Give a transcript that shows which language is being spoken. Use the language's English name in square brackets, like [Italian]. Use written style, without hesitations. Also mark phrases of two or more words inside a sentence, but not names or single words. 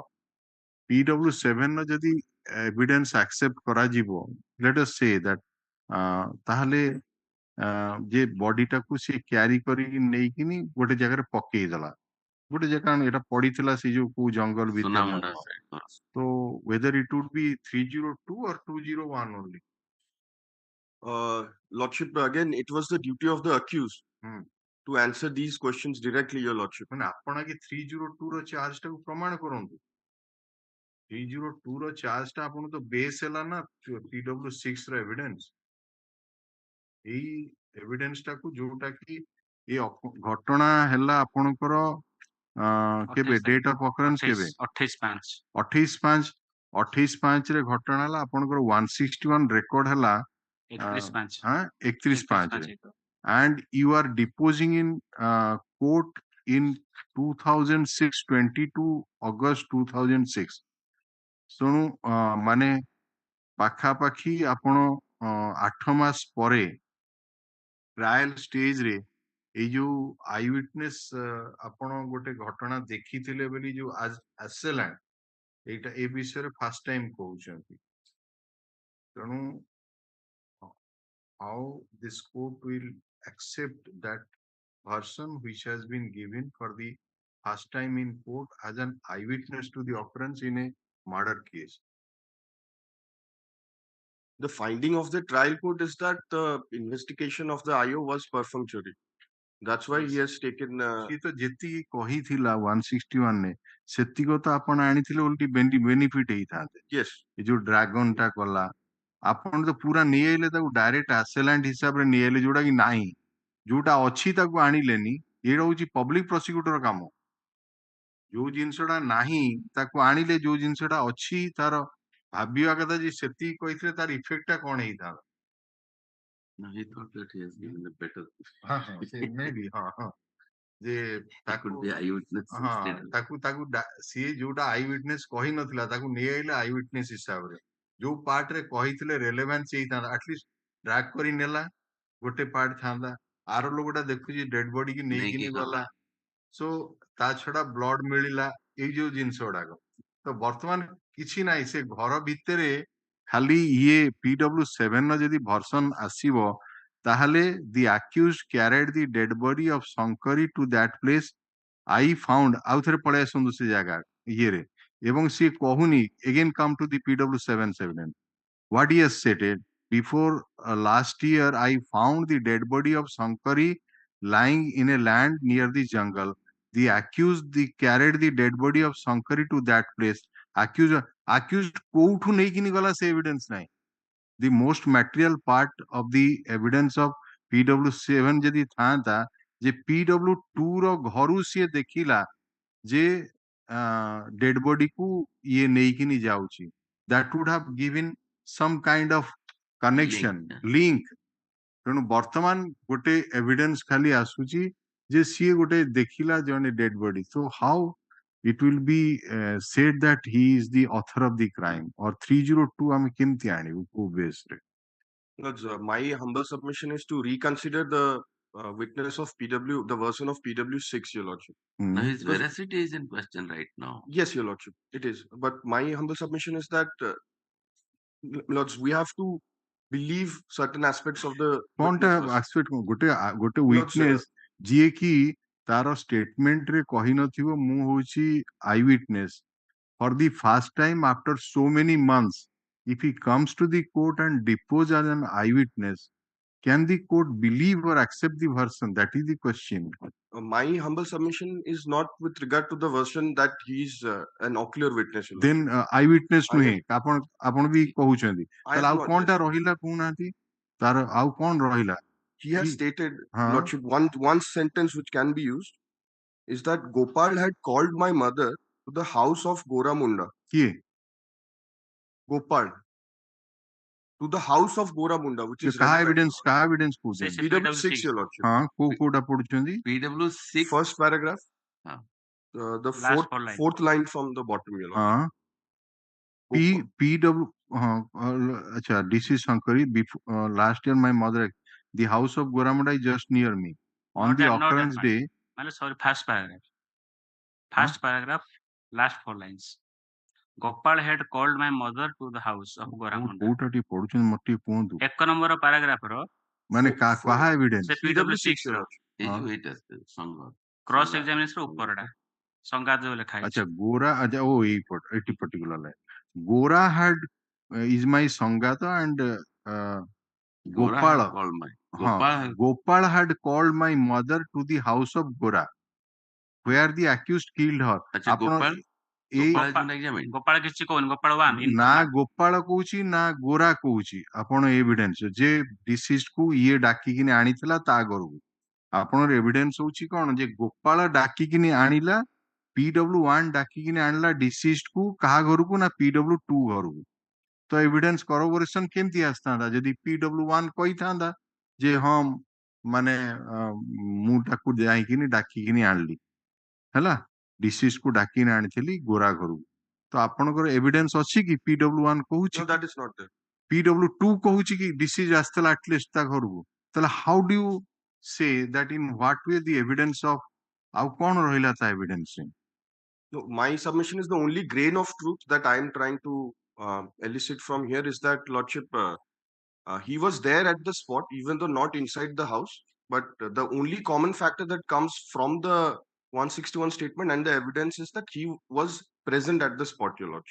[Odia] PW7 ର ଯଦି [English] evidence accept [Odia] କରାଯିବ, [English] let us say that [Odia] ତାହେଲେ ଯେ ବଡିଟାକୁ ସେ କ୍ୟାରି କରିକି ନେଇକିନି ଗୋଟେ ଜାଗାରେ ପକେଇଦେଲା, ଗୋଟେ ଜାଗା ଏଟା ପଡିଥିଲା ସେ ଯୋଉ କୋଉ ଜଙ୍ଗଲ ଭିତରେ ନା Sunamunda କଣ। [English] side. So whether it would be 302 or 201 only. Lordship, again, it was the duty of the accused to answer these questions directly, Your Lordship. [Odia] ମାନେ ଆପଣ ଆଗେ 302 ର ଚାର୍ଜ ଟାକୁ ପ୍ରମାଣ କରନ୍ତୁ। 302 ର ଚାର୍ଜ ଟା ଆପଣ ତ ବେସ୍ ହେଲା ନା PW6 ର ଏଭିଡେନ୍ସ। ଏଇ ଏଭିଡେନ୍ସ ଟାକୁ ଯୋଉଟା କି ଏ ଘଟଣା ହେଲା ଆପଣଙ୍କର କେବେ [English] date of occurrence [Odia] କେବେ 28/5 ରେ ଘଟଣା ହେଲା ଆପଣଙ୍କର 161 ରେକର୍ଡ ହେଲା 31/5 ରେ, [English] and you are deposing in court in 2006 22 August 2006. [Odia] ତେଣୁ ମାନେ ପାଖାପାଖି ଆପଣ 8 ମାସ ପରେ [English] trial stage [Odia] ରେ ଏଇ ଯୋଉ [English] eye witness [Odia] ଆପଣ ଗୋଟେ ଘଟଣା ଦେଖିଥିଲେ ବୋଲି ଯୋଉ ଆସିଲା, ଏଇଟା ଏ ବିଷୟରେ [English] first time [Odia] କହୁଛନ୍ତି। [English] ତେଣୁ how this court will accept that version which has been given for the first time in court as an eyewitness to the occurrence in a murder case? The finding of the trial court is that the investigation of the IO was perfunctory. That's why he has taken. [Odia] ସେ ତ ଯେତିକି କହିଥିଲା 161 ରେ ସେତିକ ତ ଆପଣ ଆଣିଥିଲେ ଓଲଟି ବେନିଫିଟ ହେଇଥାନ୍ତେ। [English] Yes. [Odia] ଏ ଯୋଉ ଡ୍ରାଗନ ଟା କଲା ଆପଣ ତ ପୁରା ନେଇଆଇଲେ ତାକୁ [English] direct assailant [Odia] ହିସାବରେ ନେଇଆଇଲେ, ଯୋଉଟା କି ନାହିଁ, ଯୋଉଟା ଅଛି ତାକୁ ଆଣିଲେନି। ଏଇଟା ହଉଛି [English] public prosecutor [Odia] କାମ। ଯୋଉ ଜିନିଷଟା ନାହିଁ ତାକୁ ଆଣିଲେ, ଯୋଉ ଜିନିଷଟା ଅଛି ତାର ଭାବିବା କଥା ଯେ ସେତିକି କହିଥିଲେ ତାର ଇଫେକ୍ଟ ଟା କଣ ହେଇଥାନ୍ତା। [English] No, he thought that he has given a better. [Odia] maybe ଯେ ତାକୁ ସିଏ ଯୋଉଟା [English] eye witness [Odia] କହିନଥିଲା ତାକୁ ନେଇଆଇଲେ [English] eye witness [Odia] ହିସାବରେ। ଯୋଉ ପାର୍ଟ ରେ କହିଥିଲେ ରେଲେଭାନ୍ସ ହେଇଥାନ୍ତା, [English] at least track [Odia] କରି ନେଲା ଗୋଟେ ପାର୍ଟ ଥାନ୍ତା। ଆର ଲୋକଟା ଦେଖୁଛି [English] dead body [Odia] କି ନେଇକିନି ଗଲା, ସୋ ତା ଛଡା ବ୍ଲଡ ମିଳିଲା, ଏଇ ଯୋଉ ଜିନିଷ ଗୁଡାକ। ତ ବର୍ତ୍ତମାନ କିଛି ନାହିଁ, ସେ ଘର ଭିତରେ ଖାଲି ଇଏ PW7 ର ଯଦି ଭର୍ସନ ଆସିବ ତାହେଲେ [English] the accused carried the dead body of Shankari to that place I found, [Odia] ଆଉ ଥରେ ପଳେଇ ଆସନ୍ତୁ ସେ ଜାଗା ଇଏରେ, ଏବଂ ସିଏ କହୁନି [English] again come to the PW7 evidence. What he has stated, before last year I found the dead body of Shankari lying in a land near the jungle. The accused carried the dead body of Shankari to that place. [Odia] Accused କୋଉଠୁ ନେଇକିନି ଗଲା ସେ evidence ନାହିଁ। [English] The most material part of the evidence of PW7 [Odia] ଯଦି ଥାନ୍ତା ଯେ PW2 ର ଘରୁ ସିଏ ଦେଖିଲା ଯେ [English] dead body [Odia] କୁ ଇଏ ନେଇକିନି ଯାଉଛି, [English] that would have given some kind of connection, link. [Odia] ତେଣୁ ବର୍ତ୍ତମାନ ଗୋଟେ evidence ଖାଲି ଆସୁଛି ଯେ ସିଏ ଗୋଟେ ଦେଖିଲା ଜଣେ [English] dead body, so how it will be said that he is the author of the crime, or 302 [Odia] ଆମେ କେମିତି ଆଣିବୁ କୋଉ base ରେ? [English] Because my humble submission is to reconsider the witness of the version of PW6, Your Lordship. No, his veracity is in question right now. Yes, Your Lordship, it is. But my humble submission is that, Lords, we have to believe certain aspects of the [Odia] କଣଟା aspect ଗୋଟେ witness ଯିଏ କି ତାର statement ରେ କହିନଥିବ ମୁଁ ହଉଛି [English] eye witness, for the first time after so many months, if he comes to the court and depose as an eyewitness, can the court believe or accept the version? That is the question. My humble submission is not with regard to the version that he is an ocular witness. Then eyewitness [Odia] ନୁହେଁ ଆପଣ ବି କହୁଛନ୍ତି, ତାହେଲେ ଆଉ କଣଟା ରହିଲା କହୁନାହାନ୍ତି, ତାର ଆଉ କଣ ରହିଲା? [English] He has stated, Lordship, one sentence which can be used is that Gopal had called my mother to the house of Goramunda. [Odia] କିଏ? [English] Gopal. To the house of Goramunda, which is [Odia] କାହା evidence କହୁଛନ୍ତି? [English] PW6, Your Lordship. [Odia] କୋଉଟା ପଢୁଛନ୍ତି? [English] PW6 first paragraph, the fourth line from the bottom, Your Lordship. PW acha, this is Shankari. Before last year my mother, The house of Goramada is just near me. On Not the that, not that occurrence part. day, Sorry, first paragraph. First paragraph, last 4 lines. Gopal had called my mother to the house of Goramunda. [Odia] କୋଉଟା ଟିକେ ପଢୁଛନ୍ତି ମତେ ଟିକେ କୁହନ୍ତୁ। 1 number paragraph ର ମାନେ କାହା ଏଭିଡେନ୍ସ? ସେ PW6 ର କ୍ରସ୍ ଏକ୍ସାମିନେସନ ଉପରଟା ସଂଗାତ ଯୋଉ ଲେଖା ଆଚ୍ଛା ହେଇଛି। ଗୋରା ଆଚ୍ଛା ଓ ଏଇଟି [English] particular line. Gora had is my Sangata and Gopala. Gopal had called my mother to the house of Gora, where the accused killed her. [Odia] ଗୋପାଳ କିଛି କହୁନି, ଗୋପାଳ 1 ନା ଗୋପାଳ କହୁଛି ନା ଗୋରା କହୁଛି। ଆପଣ ଏଭିଡେନ୍ସ ଯେ ଡିସିଜ୍ଡ କୁ ଇଏ ଡାକିକିନି ଆଣିଥିଲା ତା ଘରକୁ। ଆପଣଙ୍କର ଏଭିଡେନ୍ସ ହଉଛି କଣ ଯେ ଗୋପାଳ ଡାକିକିନି ଆଣିଲା, PW1 ଡାକିକିନି ଆଣିଲା ଡିସିଜ୍ଡ କୁ କାହା ଘରକୁ ନା PW2 ଘରକୁ। ତ [English] evidence corroboration [Odia] କେମିତି ଆସିଥାନ୍ତା ଯଦି PW1 କହିଥାନ୍ତା ଯେ ହଁ ମାନେ ମୁଁ ତାକୁ ଯାଇକିନି ଡାକିକିନି ଆଣିଲି, ହେଲା ଡିସିଜ୍ଡ କୁ ଡାକିକିନି ଆଣିଥିଲି ଗୋରା ଘରକୁ। ତ ଆପଣଙ୍କର ଏଭିଡେନ୍ସ ଅଛି କି PW1 କହୁଛି? [English] No, that is not there. [Odia] PW2 କହୁଛି କି ଡିସିଜ୍ ଆସିଥିଲା ଆଟଲିଷ୍ଟ ତା ଘରକୁ। [English] ତାହେଲେ how do you say that in what way the evidence of [Odia] ଆଉ କଣ ରହିଲା ତା [English] evidence? No, my submission is the only grain of truth that I am trying to elicit from here is that, Lordship, he was there at the spot, even though not inside the house. But the only common factor that comes from the 161 statement and the evidence is that he was present at the spot, Your Lordship.